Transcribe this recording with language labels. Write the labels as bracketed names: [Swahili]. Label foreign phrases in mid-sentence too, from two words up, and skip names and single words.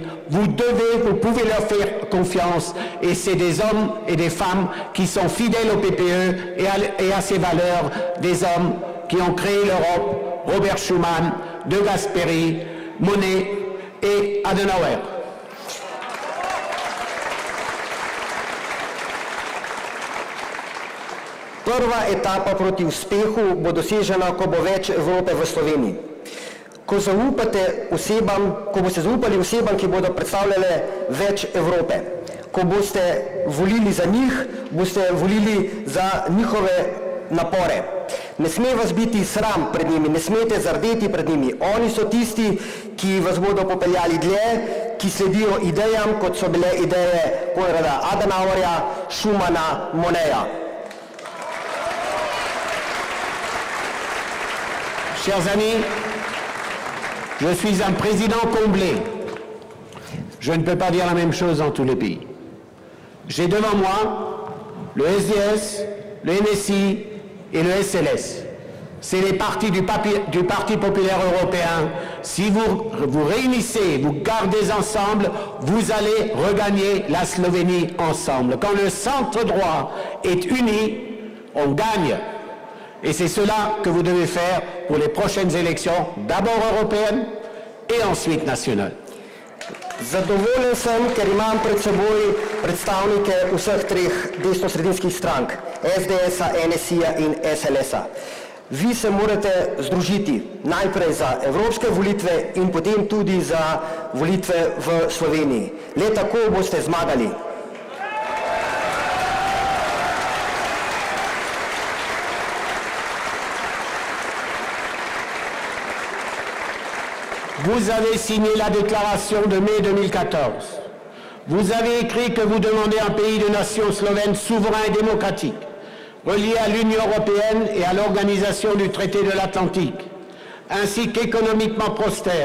[French] Vous pouvez leur faire confiance et c'est des hommes et des femmes qui sont fidèles au PPE et à ses valeurs, des hommes qui ont créé l'Europe, Robert Schuman, De Gasperi, Monnet et Adenauer. [Slovenian] Prva etapa proti uspehu bo dosežena, ko bo več Evrope v Sloveniji. Ko boste zaupali osebam, ki bodo predstavljale več Evrope. Ko boste volili za njih, boste volili za njihove napore. Ne sme vas biti sram pred njimi, ne smete zardeti pred njimi. Oni so tisti, ki vas bodo popeljali dlje, ki sledijo idejam, kot so bile ideje Konrada Adenauerja, Schumana, Monneja. [French] Chers amis, je suis un président comblé. Je ne peux pas dire la même chose dans tous les pays. J'ai devant moi le SDS, le NSI et le SLS. C'est les partis du Parti populaire européen. Si vous vous réunissez, vous gardez ensemble, vous allez regagner la Slovénie ensemble. Quand le centre droit est uni, on gagne. Et c'est cela que vous devez faire pour les prochaines élections, d'abord européennes et ensuite nationales. [Slovenian] Zadovoljen sem, ker imam pred seboj predstavnike vseh treh desno-sredinskih strank, SDS-a, NSI-ja in SLS-a. Vi se morate združiti najprej za evropske volitve in potem tudi za volitve v Sloveniji. Le tako boste zmagali. [French] Vous avez signé la déclaration de mai 2014. Vous avez écrit que vous demandez un pays de nation slovène souverain et démocratique, relié à l'Union européenne et à l'organisation du traité de l'Atlantique, ainsi qu'économiquement prospère.